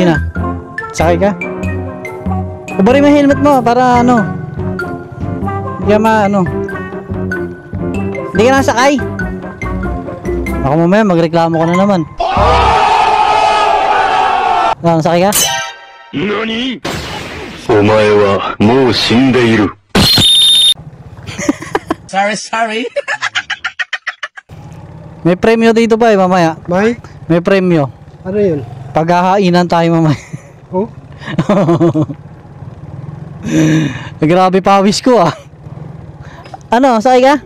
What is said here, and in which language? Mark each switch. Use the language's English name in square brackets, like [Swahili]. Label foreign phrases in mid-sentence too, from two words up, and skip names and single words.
[Filipino] Mina, sakay ka? Ubarin mo yung helmet mo para ano. Hindi ka ano. Hindi ka nasakay. Baka mamaya magreklamo ka na naman. Ano, sakay ka? [Japanese] 何お前はもう死んでいる。 [English] Sorry, sorry. [Filipino] May premyo dito ba mamaya? May? May premyo. Ano yun? Paghahainan tayo mamaya. Oh? Grabe pawis ko Ano, sakay ka?